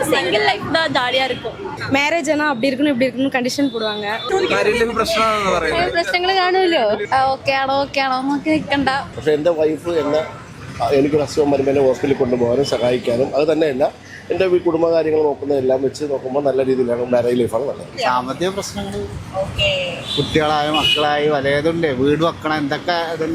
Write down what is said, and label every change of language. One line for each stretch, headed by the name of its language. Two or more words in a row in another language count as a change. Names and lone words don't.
English: single life
Tamil: தான் ஜாலியா இருக்கும். மேரேஜ் ஆனா அப்படி இருக்கணும் இப்படி இருக்கணும் கண்டிஷன் போடுவாங்க.
Malayalam: പ്രശ്നങ്ങൾ കാണുമല്ലോ. ഓക്കെ ആണോ നോക്കി നിൽക്കണ്ട. പക്ഷെ എൻ്റെ വൈഫ് എന്നെ എനിക്കൊരു അസുഖം വരുമ്പോൾ എന്നെ ഹോസ്പിറ്റലിൽ കൊണ്ടുപോകാനും സഹായിക്കാനും അത് തന്നെയല്ല എൻ്റെ കുടുംബകാര്യങ്ങൾ നോക്കുന്നതെല്ലാം വെച്ച് നോക്കുമ്പോൾ നല്ല രീതിയിലാണ് മാരേജ് ലൈഫാണ് നല്ലത്. സാമ്പത്തിക പ്രശ്നങ്ങൾ, കുട്ടികളായ മക്കളായി വലയതുണ്ട്, വീട് വെക്കണം, എന്തൊക്കെ ഇതുണ്ട്.